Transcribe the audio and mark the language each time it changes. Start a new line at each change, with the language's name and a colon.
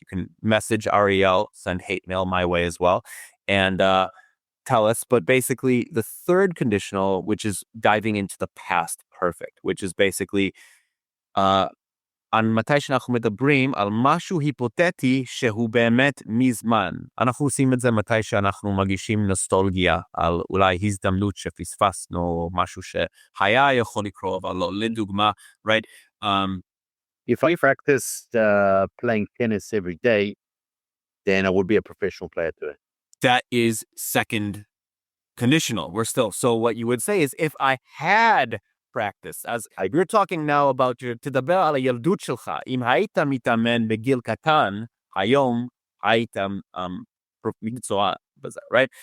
English: You can message Ariel, send hate mail my way as well, and tell us. But basically, the third conditional, which is diving into the past perfect, which is basically
Hebrew: מתי שאנחנו מדברים על משהו היפותטי שהוא באמת מזמן. אנחנו עושים את זה מתי שאנחנו מגישים נוסטלגיה על אולי הזדמנות שפספסנו, או משהו שהיה יכול לקרות, אבל לא, לדוגמה, right?
English: If I practiced playing tennis every day, then I would be a professional player today. That is second conditional. So what you would say is, if I had practice, as you're talking now about
Hebrew: תדבר על הילדות שלך, אם היית מתאמן בגיל קטן, היום הייתם מקצוע בזה,
English: right?